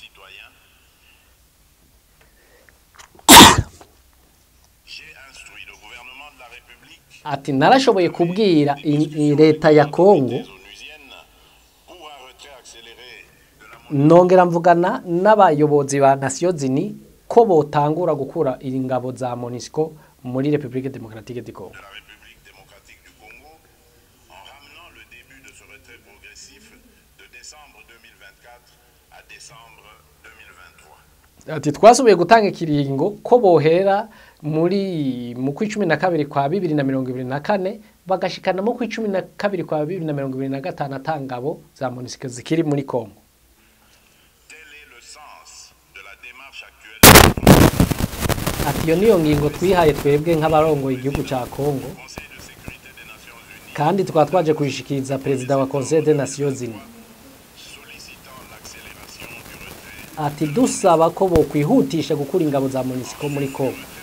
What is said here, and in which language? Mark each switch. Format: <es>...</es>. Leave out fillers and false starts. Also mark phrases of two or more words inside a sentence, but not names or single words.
<rn>Ati narashoboye kubwira leta ya Congo nongera mvugana n'abayobozi ba Nations Unies ko botangura gukura ingabo za MONUSCO muri République démocratique du Congo. Ati twasubiye gutanga ikiringo ko bohera muri mu kwa 12 kwa 2024 bagashikana mu kwa 12 kwa 2025 atangabo za MONUSCO zikiri muri Congo. Ati yo niyo ngingo twihaye twebwe nk'abarongoye igihugu ca Congo kandi twatwaje kuyishikiriza president wa Conseil des Nations Unies. Ati dusaba ko bo kwihutisha gukura ingabo za MONUSCO muri Congo.</rn>